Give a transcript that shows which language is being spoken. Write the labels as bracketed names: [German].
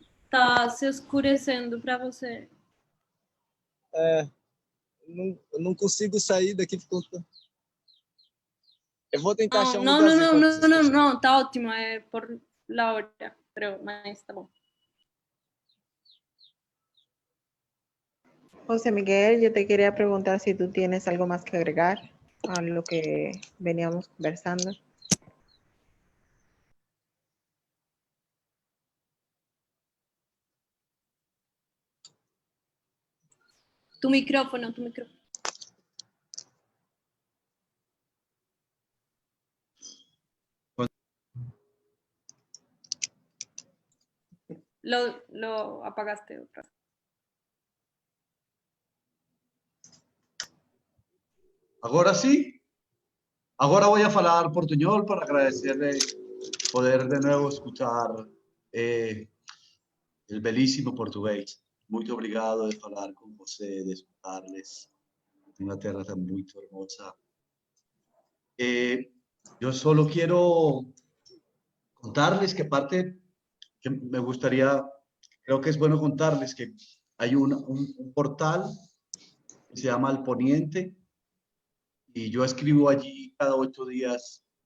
[Portuguese] Tá se escurecendo para você. Eu não consigo sair daqui por conta. Eu vou tentar achar um No, tá ótimo, é [Spanish] por la hora, [Portuguese] mas tá bom. [Spanish] José Miguel, yo te quería preguntar si tú tienes algo más que agregar a lo que veníamos conversando. Tu micrófono. Lo apagaste otra vez. [Portuguese] Agora sim. [Spanish] Agora voy a falar portuñol para agradecerle poder de nuevo escuchar el belíssimo português. [Portuguese] Muito obrigado de falar com você, de escutarles. [Spanish] Una tierra tan muy hermosa. Yo solo quiero contarles que parte que me gustaría, creo que es bueno contarles que hay un portal que se llama El Poniente y yo escribo allí cada 8 días.